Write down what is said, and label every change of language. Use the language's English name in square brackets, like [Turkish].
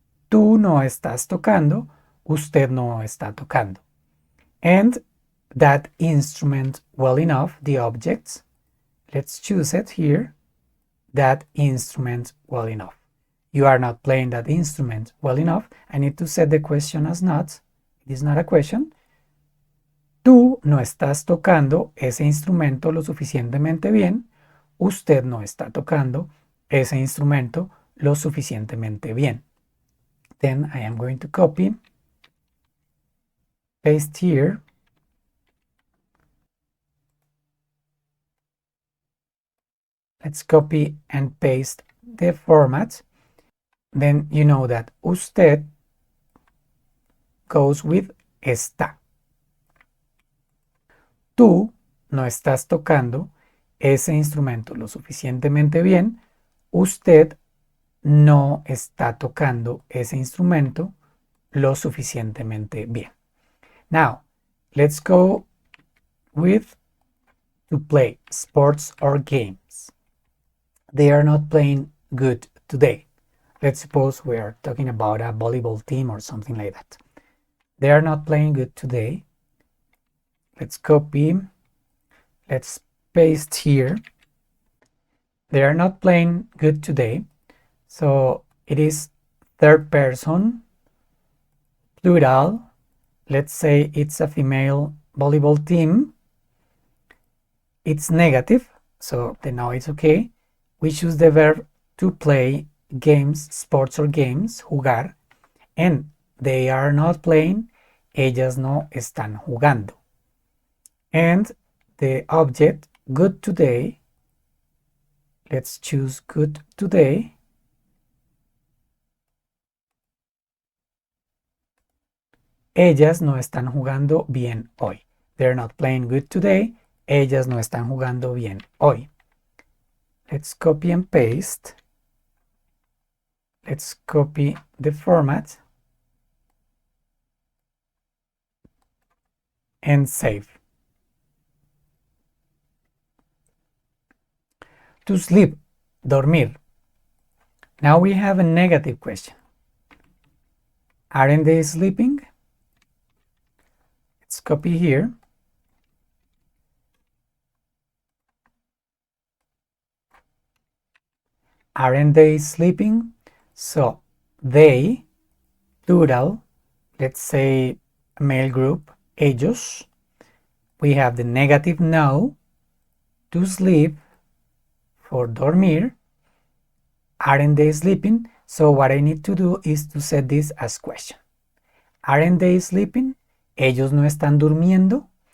[Spanish] Tú no estás tocando, usted no está tocando. [English] And that instrument well enough, the objects, let's choose it here. That instrument well enough. You are not playing that instrument well enough. I need to set the question as not. It is not a question. [Spanish] Tú no estás tocando ese instrumento lo suficientemente bien. Usted no está tocando ese instrumento lo suficientemente bien. [English] Then I am going to copy, paste here. Let's copy and paste the format. Then you know that usted goes with está. [Spanish] Tú no estás tocando ese instrumento lo suficientemente bien. Usted no está tocando ese instrumento lo suficientemente bien. [English] Now, let's go with to play sports or games. They are not playing good today. Let's suppose we are talking about a volleyball team or something like that. They are not playing good today. Let's copy. Let's paste here. They are not playing good today. So it is third person, plural. Let's say it's a female volleyball team. It's negative, so then now it's okay. We choose the verb to play games, sports or games, jugar, and they are not playing, ellas no están jugando. And the object, good today, let's choose good today. [Spanish] Ellas no están jugando bien hoy. [English] They're not playing good today. [Spanish] Ellas no están jugando bien hoy. [English] Let's copy and paste. Let's copy the format and save. To sleep, dormir. Now we have a negative question. Aren't they sleeping? Let's copy here. Aren't they sleeping? So they, plural, let's say male group, ellos. We have the negative no, to sleep, for dormir. Aren't they sleeping? So what I need to do is to set this as question. Aren't they sleeping? [Spanish] Ellos no están durmiendo.